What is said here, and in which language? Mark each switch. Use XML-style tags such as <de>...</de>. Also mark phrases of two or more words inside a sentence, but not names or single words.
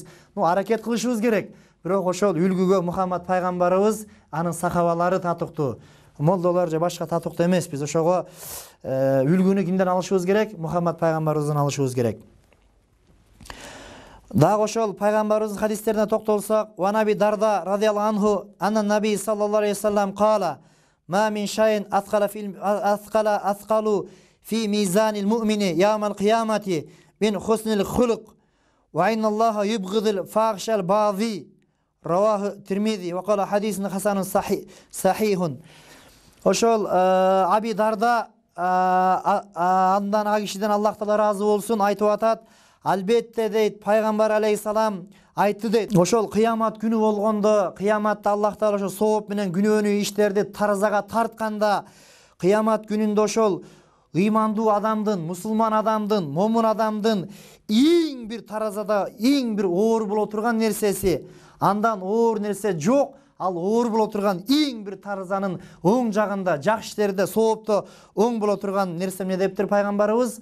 <ky>Аракет кылышыбыз керек. Бирок ошол үлгүгө Мухаммад пайгамбарыбыз, анын сахабалары татыктуу. Молдолор же башка татыктуу эмеспиз. Ошого үлгүнү кимден алышыбыз керек? Мухаммад пайгамбарыбыздан алышыбыз керек. Дагы ошол пайгамбарыбыздын хадистерине токтолсок,</ky> <ar>وا نبي درداء رضي الله عنه أن النبي صلى الله عليه وسلم قال ما من شيء أثقل في ميزان المؤمن يوم القيامة من حسن الخلق وإن الله يبغض الفاحش البذيء. رواه ترمذي وقال حديث حسن صحيح.</ar> <ky>Ошол Аби Дарда андан а кишиден Аллах Таала ыраазы болсун айтып атат: албетте дейт пайгамбар алейхисалам айтты дейт. Ошол кыямат күнү болгондо, кыяматта Аллах Таала ошо сооп менен күнөөнү иштерди таразага тартканда, кыямат күнүндө ошол ыймандуу адамдын, мусулман адамдын, момун адамдын эң бир таразада эң бир оор боло турган нерсеси, андан оор нерсе жок, ал оор боло турган эң бир таразанын оң жагында, жакшы иштерде, соопто оң боло турган нерсе эмне дептир пайгамбарыбыз?</ky>